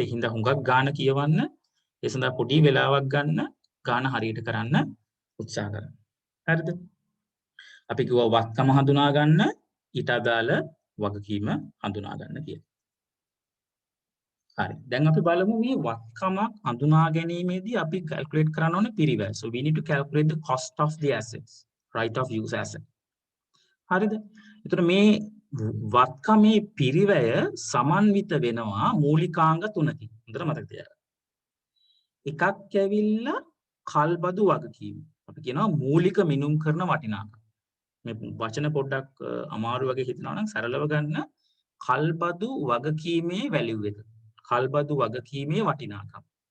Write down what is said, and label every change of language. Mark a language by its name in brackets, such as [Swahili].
[Sinhala] ඒ හින්දා හුඟක් ගාන කියවන්න ඒ සඳහා පොඩි වෙලාවක් ගන්න ගාන හරියට කරන්න උත්සාහ කරන්න. හරිද? අපි කිව්වා වත්කම හඳුනා ගන්න ඊට අදාළ වගකීම හඳුනා ගන්න කියලා. හරි. දැන් අපි බලමු මේ වත්කමක් හඳුනා ගැනීමේදී අපි calculate කරන්න ඕනේ පිරිවැය. [English] So we need to calculate the cost of the assets, right of use asset. [Sinhala] හරිද? එතකොට මේ වත්කමේ පිරිවැය සමන්විත වෙනවා මූලිකාංග තුනකින්. හොඳට මතක තියාගන්න. එකක් ඇවිල්ලා කල්බදු වගකීම. අපි කියනවා මූලික මිනුම් කරන වටිනාකම. මේ වචන පොඩ්ඩක් අමාරු වගේ හිතනවා නම් සරලව ගන්න කල්බදු වගකීමේ වැලියු එක. කල්බදු වගකීමේ වටිනාකම.